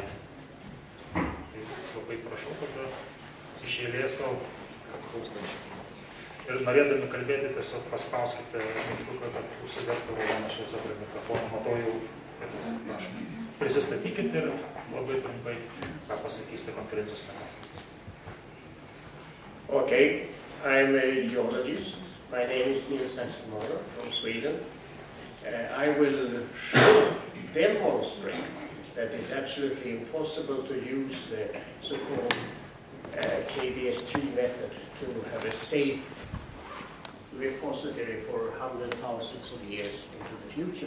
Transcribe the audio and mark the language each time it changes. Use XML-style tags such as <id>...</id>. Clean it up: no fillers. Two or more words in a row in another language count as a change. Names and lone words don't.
<lt>Tai labai prašau, kad iš eilės gal ir norėdami kalbėti, tiesiog paspauskite mygtuką, kad užsidegtų raudoną šviesą prie mikrofono. Matau jau, kad prašom. Prisistatykite ir labai trumpai, ką pasakysite konferencijos metu.</lt> <en>Ok, I'm a geologist. My name is Nils Sensenmöller from Sweden. I will demonstrate that it's absolutely impossible to use the so-called KBS3 method to have a safe repository for hundreds of thousands of years into the future.</en>